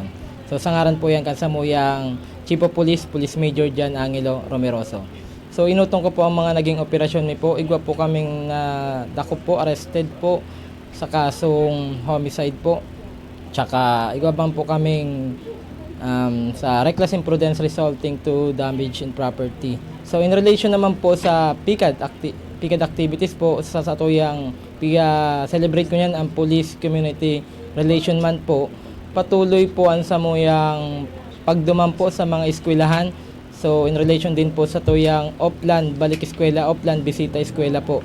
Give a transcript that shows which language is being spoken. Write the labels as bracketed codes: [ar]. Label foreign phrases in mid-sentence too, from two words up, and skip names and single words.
[bik] So sa ngaran po yan kansamuyang [en] Chief of Police, [bik] Police Major Jan Angelo Romeroso. So inutong ko po ang mga naging operasyon ni po. Igwa po kaming dakop po, arrested po sa kasong homicide po. Tsaka igwa bang po kaming sa [en] reckless imprudence resulting to damage in property. [bik] So [en] in relation [bik] naman po sa PICAD activities po sa satuyang celebrate ko niyan ang Police Community Relation Month po. Patuloy po ang samuyang pagduman po sa mga eskwelahan. So [en] in relation [bik] din po sa tuyang Oplan, balik eskwela, Oplan, bisita eskwela po.